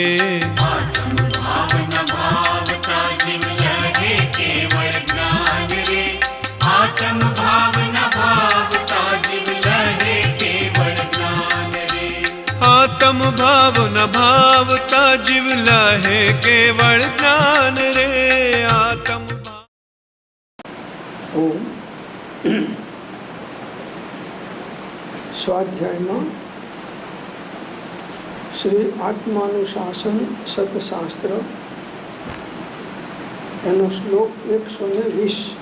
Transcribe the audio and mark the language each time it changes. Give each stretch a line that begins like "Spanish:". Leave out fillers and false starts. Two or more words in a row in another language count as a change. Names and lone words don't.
Gujarati: આત્મ ભાવ ન ભાવતા જીવ લહે કેવળ જ્ઞાન રે। આત્મ ભાવ ન ભાવતા જીવ લહે કેવળ જ્ઞાન રે। આત્મ ભાવ ન ભાવતા જીવ લહે કેવળ જ્ઞાન રે। आत्म ઓમ સ્વાધ્યાયમાં શ્રી આત્માનુશાસન સતશાસ્ત્ર એનો શ્લોક 120।